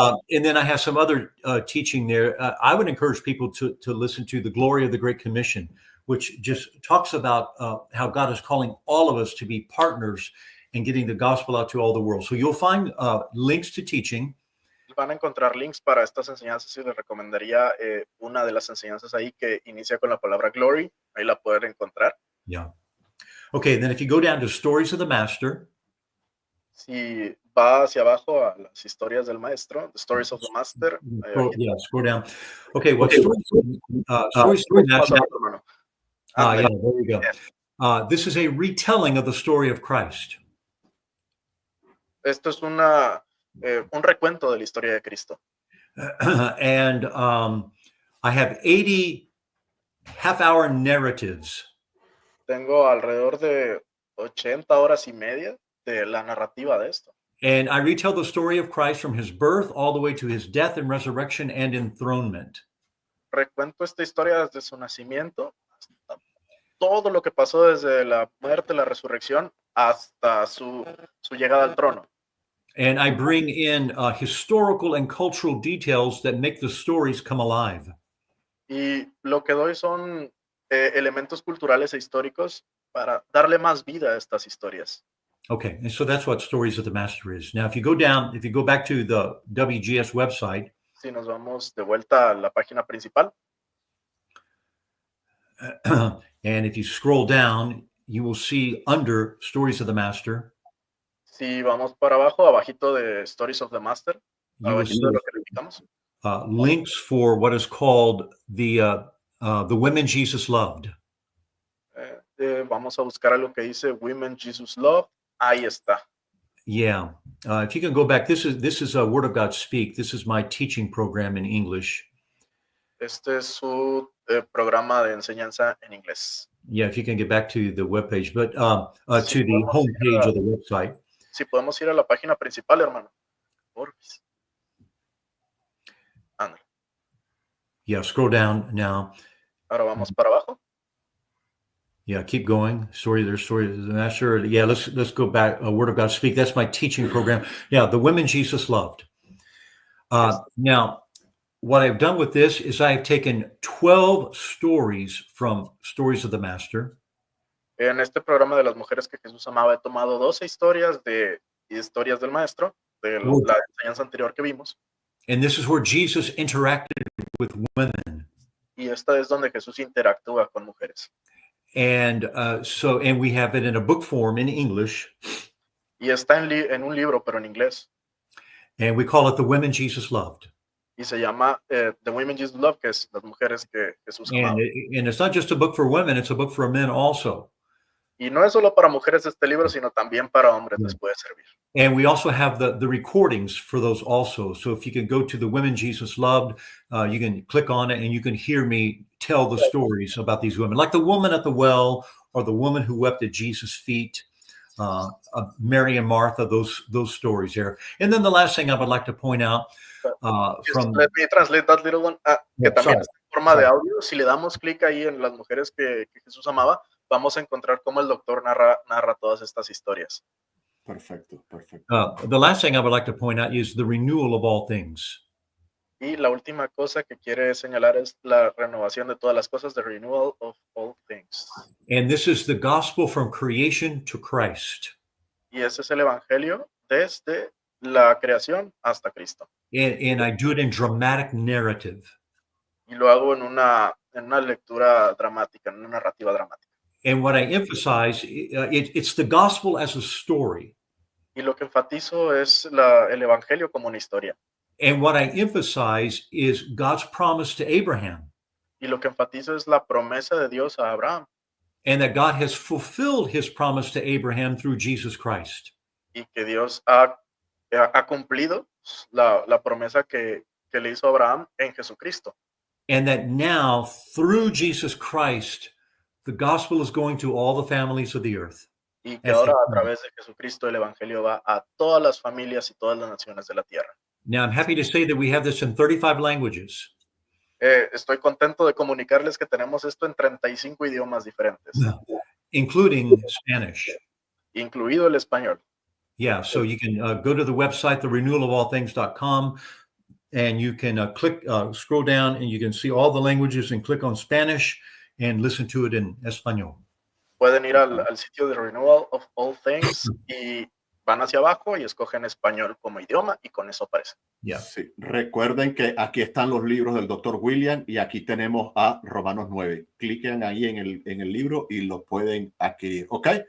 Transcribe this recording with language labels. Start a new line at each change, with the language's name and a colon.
English: And then I have some other teaching there. I would encourage people to listen to The Glory of the Great Commission, which just talks about how God is calling all of us to be partners in getting the gospel out to all the world. So you'll find links to teaching.
Spanish: Van a encontrar links para estas enseñanzas y les recomendaría una de las enseñanzas ahí que inicia con la palabra glory. Ahí la pueden encontrar.
English: Yeah. Okay, then if you go down to Stories of the Master.
Spanish: Si va hacia abajo a las historias del maestro,
English: the stories of the master. Scroll down. Okay, what stories of the master? Yeah, there you go. This is a retelling of the story of Christ.
Spanish: Esto es un recuento de la historia de Cristo.
English: And I have 80 half-hour narratives.
Spanish: Tengo alrededor de 80 horas y media de la narrativa de esto.
English: And I retell the story of Christ from his birth all the way to his death and resurrection and enthronement.
Spanish: Recuento esta historia desde su nacimiento hasta todo lo que pasó desde la muerte, la resurrección, hasta su llegada al trono.
English: And I bring in historical and cultural details that make the stories come alive.
Spanish: Y lo que doy son elementos culturales e históricos para darle más vida a estas historias.
English: Okay, and so that's what Stories of the Master is. Now, if you go back to the WGS website.
Spanish: Si nos vamos de vuelta a la página principal.
English: And if you scroll down, you will see under Stories of the Master.
Spanish: Si vamos para abajo, abajito de Stories of the Master, abajito de lo que repitamos.
English: Links for what is called the Women Jesus Loved.
Spanish: Vamos a buscar algo que dice Women Jesus Loved. Ahí está.
English: Yeah. If you can go back, this is a Word of God Speak. This is my teaching program in English.
Spanish: Este es su programa de enseñanza en inglés.
English: Yeah, if you can get back to the webpage, but to the home page of the website.
Spanish: Si podemos ir a la página principal, hermano. Porfis. Ándale.
English: Yeah, scroll down now.
Spanish: Ahora vamos para abajo.
English: Yeah, keep going. Story of the Master. Yeah, let's go back. Word of God Speak. That's my teaching program. Yeah, the women Jesus loved. Now, what I've done with this is I've taken 12 stories from Stories of the Master.
Spanish: En este programa de las mujeres que Jesús amaba, he tomado 12 historias de historias del maestro, de la enseñanza anterior que vimos.
English: And this is where Jesus interacted with women.
Spanish: Y esta es donde Jesús interactúa con mujeres.
English: And and we have it in a book form in English.
Spanish: Y está en un libro, pero en inglés.
English: And we call it The Women Jesus Loved.
Spanish: Y se llama The Women Jesus Loved, que es las mujeres que Jesús amaba.
English: And it's not just a book for women, it's a book for men also.
Spanish: Y no es solo para mujeres este libro, sino también para hombres les puede servir.
English: And we also have the recordings for those also. So if you can go to The Women Jesus Loved, you can click on it and you can hear me tell the stories about these women, like the woman at the well or the woman who wept at Jesus' feet, Mary and Martha, those stories there. And then the last thing I would like to point out let me translate that little one.
Spanish: Que también está en forma de audio. Si le damos clic ahí en las mujeres que Jesús amaba, vamos a encontrar cómo el doctor narra todas estas historias. Perfecto.
English: The last thing I would like to point out is the renewal of all things.
Spanish: Y la última cosa que quiere señalar es la renovación de todas las cosas,
English: the renewal of all things. And this is the gospel from creation to Christ.
Spanish: Y ese es el evangelio desde la creación hasta Cristo.
English: And I do it in dramatic narrative.
Spanish: Y lo hago en una lectura dramática, en una narrativa dramática.
English: And what I emphasize, it's the gospel as a story.
Spanish: Y lo que enfatizo es el evangelio como una historia.
English: And what I emphasize is God's promise to Abraham.
Spanish: Y lo que enfatizo es la promesa de Dios a Abraham.
English: And that God has fulfilled his promise to Abraham through Jesus Christ.
Spanish: Y que Dios ha cumplido la promesa que le hizo a Abraham en Jesucristo.
English: And that now, through Jesus Christ, the gospel is going to all the families of the earth.
Spanish: Y que ahora a través de Jesucristo el evangelio va a todas las familias y todas las naciones de la tierra.
English: Now, I'm happy to say that we have this in 35 languages.
Spanish: Estoy contento de comunicarles que tenemos esto en 35 idiomas diferentes,
English: Including Spanish.
Spanish: incluido el español.
English: Yeah, so you can go to the website, therenewalofallthings.com, and you can scroll down, and you can see all the languages and click on Spanish and listen to it in Espanol.
Spanish: Pueden ir al sitio de Renewal of All Things y van hacia abajo y escogen español como idioma y con eso aparece.
English: Yeah.
Spanish: Sí. Recuerden que aquí están los libros del Dr. William y aquí tenemos a Romanos 9. Cliquen ahí en el libro y lo pueden adquirir. ¿Ok?